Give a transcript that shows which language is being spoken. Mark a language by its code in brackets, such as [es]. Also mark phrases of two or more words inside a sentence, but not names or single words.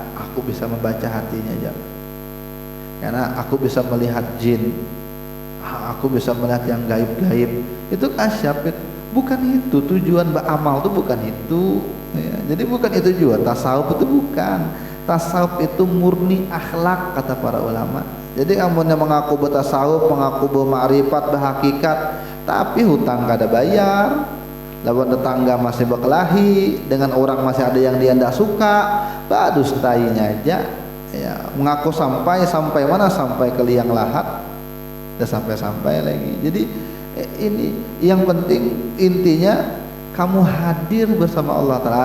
[id] Aku bisa membaca hatinya aja, karena aku bisa melihat jin, aku bisa melihat yang gaib-gaib. Itu kasyaf, bukan itu tujuan beramal tuh, bukan itu ya. Jadi bukan itu juga tasawuf, itu bukan. Tasawuf itu murni akhlak kata para ulama. Jadi amunnya mengaku bertasawuf, mengaku bermakrifat, berhakikat, tapi hutang kada bayar, lawan tetangga masih berkelahi, dengan orang masih ada yang dia tidak suka, badus tainya aja ya. Mengaku sampai mana, sampai ke liang lahat, tidak sampai lagi. Jadi ini yang penting, intinya kamu hadir bersama Allah Ta'ala.